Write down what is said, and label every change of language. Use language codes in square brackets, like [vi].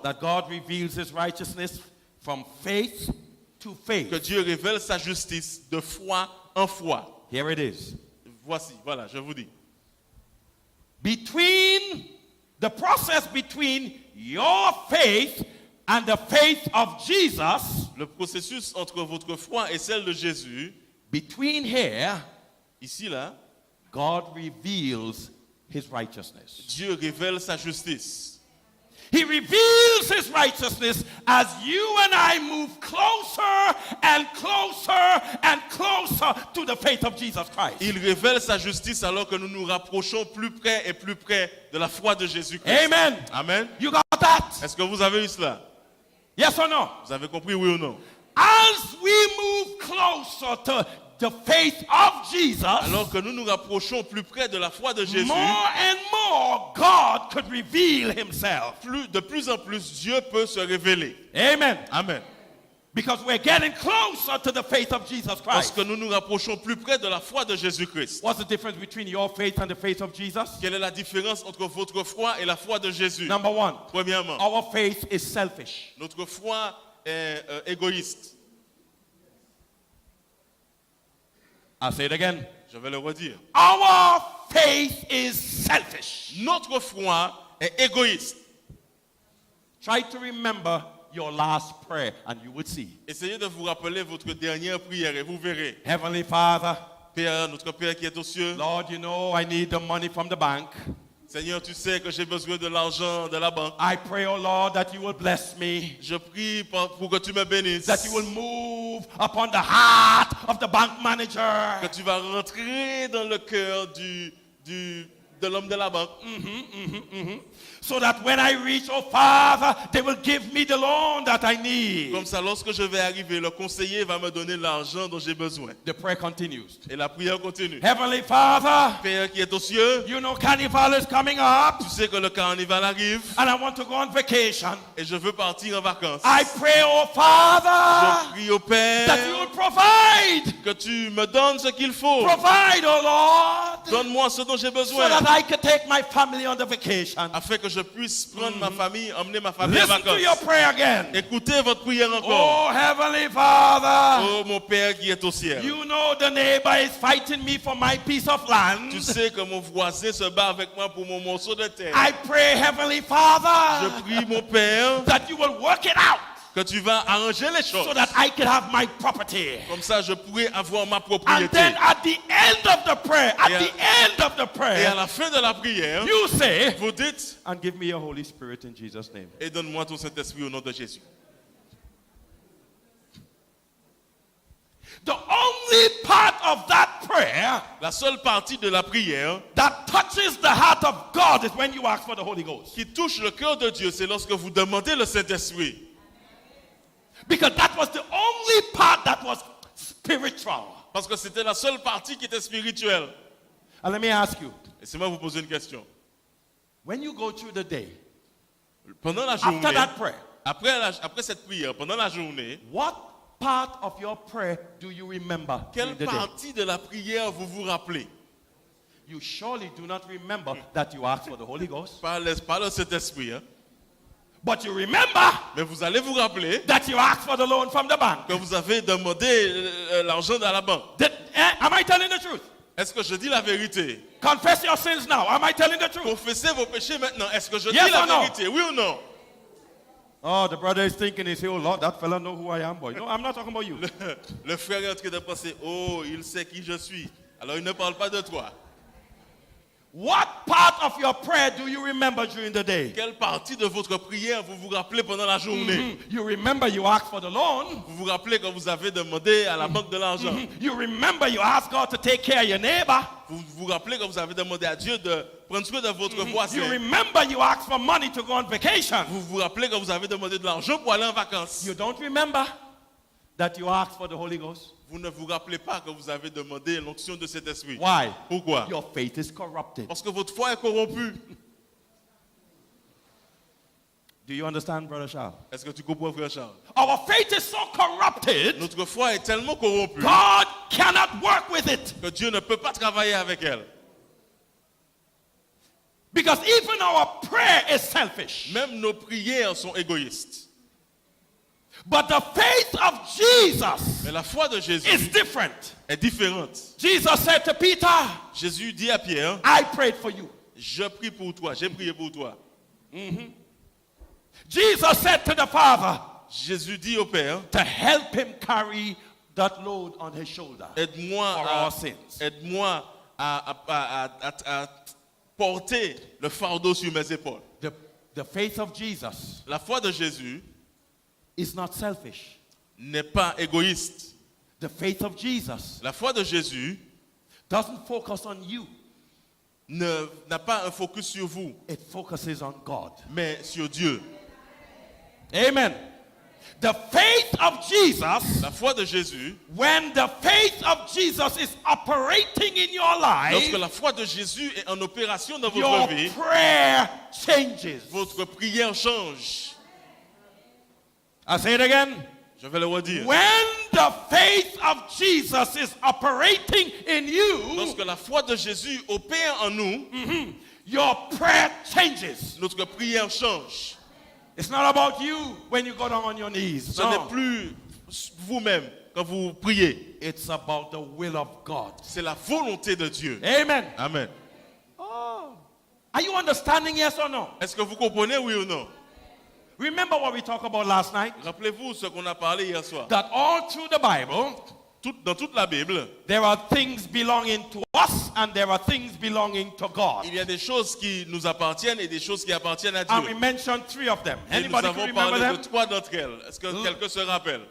[en] That God reveals his righteousness from faith to faith. [fr] Que Dieu révèle sa justice de foi en foi. [en] Here it is. [fr] Voici, voilà, je vous dis. [en] The process between your faith and the faith of Jesus, [fr] Le processus entre votre foi et celle de Jésus, [en] between here, [fr] ici là, [en] God reveals his righteousness. [fr] Dieu révèle sa justice. [en] He reveals his righteousness as you and I move closer and closer and closer to the faith of Jesus Christ. [fr] Il révèle sa justice alors que nous nous rapprochons plus près et plus près de la foi de Jésus-Christ. [en] Amen. [fr] Amen. [en] You got that? [fr] Est-ce que vous avez eu cela? [en] Yes or no? [fr] Vous avez compris, oui ou non? [en] As we move closer to the faith of Jesus, [fr] Alors que nous nous rapprochons plus près de la foi de Jésus, [en] more and more God could reveal himself. [fr] de plus en plus, Dieu peut se révéler. [en] Amen. [fr] Amen. [en] Because we're getting closer to the faith of Jesus [fr] Parce [en] Christ. [fr] que nous nous rapprochons plus près de la foi de Jésus-Christ. [en] What's the difference between your faith and the faith of Jesus? [fr] Quelle est la différence entre votre foi et la foi de Jésus? [en] Number one, [fr] Premièrement, [en] our faith is selfish. [fr] notre foi est égoïste. [en] I'll say it again. [fr] Je vais le redire. [en] Our faith is selfish. [fr] Notre foi est égoïste. [en] Try to remember your last prayer and you would see. [fr] Essayez de vous rappeler votre dernière prière et vous verrez. [en] Heavenly Father, [fr] Père, notre Père qui est aux cieux. [en] Lord, you know I need the money from the bank. [fr] Seigneur, tu sais que j'ai besoin de l'argent de la banque. [en] I pray, oh Lord, that you will bless me. [fr] Je prie pour que tu me bénisses. [en] That you will move upon the heart of the bank manager. [fr] Que tu vas rentrer dans le cœur de l'homme de la banque. [en] So that when I reach, oh Father, they will give me the loan that I need. [fr] Comme ça, lorsque je vais arriver, le conseiller va me donner l'argent dont j'ai besoin. [en] The prayer continues. [fr] Et la prière continue. [en] Heavenly Father, [fr] Père qui est aux cieux, [en] you know carnival is coming up. [fr] tu sais que le carnaval arrive. [en] And I want to go on vacation. [fr] Et je veux partir en vacances. [en] I pray, oh Father, [fr] Je prie au Père [en] that you will provide. [fr] que tu me donnes ce qu'il faut. [en] Provide, oh Lord. [fr] Donne-moi ce dont j'ai [en] So [fr] besoin. [en] that I can take my family on the vacation. [fr] Afin que je puisse prendre ma famille, emmener ma famille en [en] Listen to [fr] vacances. [en] your prayer again. [fr] Écoutez votre prière encore. [en] Oh Heavenly Father, [fr] Oh mon Père qui est au ciel. [en] you know the neighbor is fighting me for my piece of land. [fr] Tu sais que mon voisin se bat avec moi pour mon morceau de terre. [en] I pray, Heavenly Father, [fr] Je prie mon Père [en] that you will work it out [fr] que tu vas arranger les choses. [en] so that I can have my property. [fr] Comme ça, je pourrai avoir ma [en] And [fr] propriété. [en] then at the end of the prayer, [fr] Et à la fin de la prière, [en] you say, [fr] vous dites, [en] and give me your Holy Spirit in Jesus' name. [fr] et donne-moi ton Saint-Esprit au nom de Jésus. [en] The only part of that prayer [fr] La seule partie de la prière [en] that touches the heart of God is when you ask for the Holy Ghost. [fr] qui touche le cœur de Dieu, c'est lorsque vous demandez le Saint-Esprit. [en] Because that was the only part that was spiritual. [fr] Parce que c'était la seule partie qui était spirituelle. [en] And let me ask you, [fr] Laissez-moi vous poser une question. [en] when you go through the day, [fr] Pendant la journée, [en] after that prayer, [fr] après cette prière, pendant la journée, [en] what part of your prayer do you remember? [fr] quelle [en] during the day? [fr] partie de la prière vous vous rappelez? [en] You surely do not remember that you asked for the Holy Ghost. [fr] Pas le Saint-Esprit, hein? [en] But you remember [fr] Mais vous allez vous rappeler [en] that you asked for the loan from the bank. [fr] que vous avez demandé l'argent dans la banque. [en] Am I telling the truth? [fr] Est-ce que je dis la vérité? [en] Confess your sins now. Am I telling the truth? [fr] Confessez vos péchés maintenant. Est-ce que je [en] Yes [fr] dis la [en] or no? [fr] vérité? Oui ou non? [en] Oh, the brother is thinking, he say, oh Lord, that fella know who I am, boy. No, I'm not talking about you. [fr] Le frère est en train de penser, oh, il sait qui je suis. Alors il ne parle pas de toi. [en] What part of your prayer do you remember during the day? [fr] Quelle partie de votre prière vous vous rappelez pendant la journée? [en] You remember you asked for the loan. [fr] Vous vous rappelez quand vous avez demandé à la banque de l'argent? [en] You remember you asked God to take care of your neighbor. [fr] Vous vous rappelez quand vous avez demandé à Dieu de prendre soin de votre [en] You [fr] voisin? [en] remember you asked for money to go on vacation. [fr] Vous vous rappelez quand vous avez demandé de l'argent pour aller en vacances? [en] You don't remember that you asked for the Holy Ghost. [fr] Vous ne vous rappelez pas que vous avez demandé l'onction de cet esprit. [en] Why? [fr] Pourquoi? [en] Your faith is corrupted. [fr] Parce que votre foi est corrompue. [en] Do you understand, Brother Charles? [fr] Est-ce que tu comprends, frère Charles? [en] Our faith is so corrupted, [fr] Notre foi est tellement corrompue [en] God cannot work with it. [fr] que Dieu ne peut pas travailler avec elle. [en] Because even our prayer is selfish. [fr] Même nos prières sont égoïstes. [en] But the faith of Jesus [fr] Mais la foi de Jésus [en] is different. [fr] est différente. [en] Jesus said to Peter, [fr] Jésus dit à Pierre, [en] I prayed for you. [fr] je prie pour toi, j'ai prié pour toi. [en] Jesus said to the Father, [fr] Jésus dit au Père, [en] to help him carry that load on his shoulder [fr] aide-moi [en] for [fr] à, [en] our sins. [fr] aide-moi à porter le fardeau sur mes épaules. [en] The faith of Jesus [fr] La foi de Jésus [en] is not selfish. [fr] n'est pas égoïste. [en] The faith of Jesus [fr] La foi de Jésus [en] doesn't focus on you. [fr] n'a pas un focus sur vous, [en] It focuses on God. [fr] mais sur Dieu. [en] Amen. The faith of Jesus, [fr] La foi de Jésus, [en] when the faith of Jesus is operating in your [fr] lorsque [en] life, [fr] la foi de Jésus est en opération dans [en] your [fr] votre vie, [en] prayer changes. [fr] votre prière change. [en] I'll say it again. [fr] Je vais le redire. [en] When the faith of Jesus is operating in you, [fr] Lorsque la foi de Jésus opère en nous, [en] your prayer changes. [fr] notre prière change. [en] It's not about you when you go down on your knees. [fr] Ce n'est [en] No. [fr] plus vous-même. quand vous priez, [en] it's about the will of God. [fr] c'est la volonté de Dieu. [en] Amen. [fr] Amen. [en] Are you understanding, yes or no? [fr] Est-ce que vous comprenez, oui ou non? [en] Remember what we talked about last night? [fr] Rappelez-vous ce qu'on a parlé hier soir. [en] That all through the Bible, [fr] Dans toute la Bible, [en] there are things belonging to us and there are things belonging to God. [fr] il y a des choses qui nous appartiennent et des choses qui appartiennent à [en] And we [fr] Dieu. [en] mentioned 3 of them. [fr] Et nous [en] Anybody can [fr] avons [en] remember [fr] parlé de [en] them? [fr] 3 d'entre elles. Est-ce que quelqu'un se rappelle?